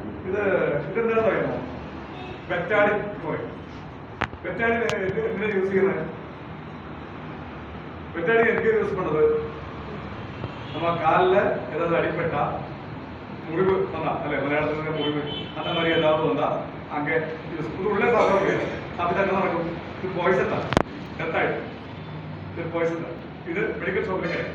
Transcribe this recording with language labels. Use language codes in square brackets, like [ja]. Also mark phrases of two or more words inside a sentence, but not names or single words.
[ml] ഇതെന്താണെന്ന് പറയുമോ? ബെറ്റാഡിൻ പറയും. ബെറ്റാഡിൻ എന്തിനാ യൂസ് ചെയ്യുന്നത്? ബെറ്റാഡിൻ എനിക്ക് യൂസ് പണ്ടത് [ta] நம்ம காலில் ஏதாவது அடிப்பட்டா முறிவு வந்தா அல்ல மலையாளத்தில் முறிவு அந்த மாதிரி ஏதாவது வந்தா அங்கே இது உள்ளே சாப்பிட முடியாது. அப்படி என்ன நடக்கும்? இது பாய்சன் தான், டெத்தாயிடும். இது பாய்சன் தான். இது [en] medical shop [ta] கிடையாது.